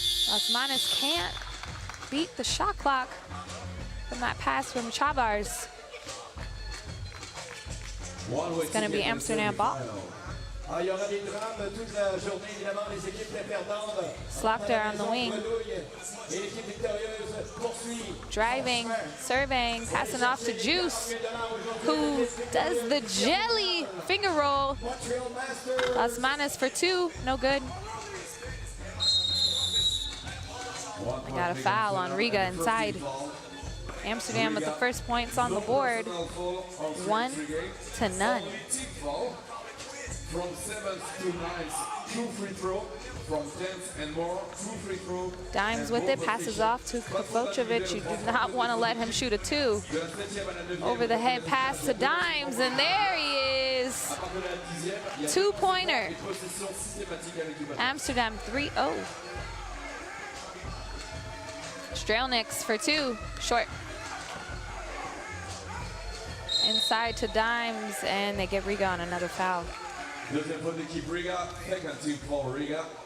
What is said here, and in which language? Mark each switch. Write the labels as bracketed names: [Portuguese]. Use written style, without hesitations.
[English] Las Manos can't beat the shot clock from that pass from Chavars. It's going to be Amsterdam ball. [French] Ah, il y aura des drames toute la journée, évidemment, les équipes perdantes. [English] Slapter on the wing. [French] Et l'équipe victorieuse poursuit. [English] Driving, serving, passing off to Juice, who does the jelly finger roll. Las Manos for 2, no good. I got a foul on Riga inside. Amsterdam with the first points on the board, 1-0. From 7th to 9th, 2 free throw. From 10th and more, 2 free throw. Dimes with it, passes off to Kovacevic. You do not want to let him shoot a 2. Over the head pass to Dimes, and there he is. 2-pointer. Amsterdam 3-0. Strelniks for 2, short. Inside to Dimes, and they get Riga on another foul. [French] Deuxième faute d'équipe Riga, [English] second team for Riga.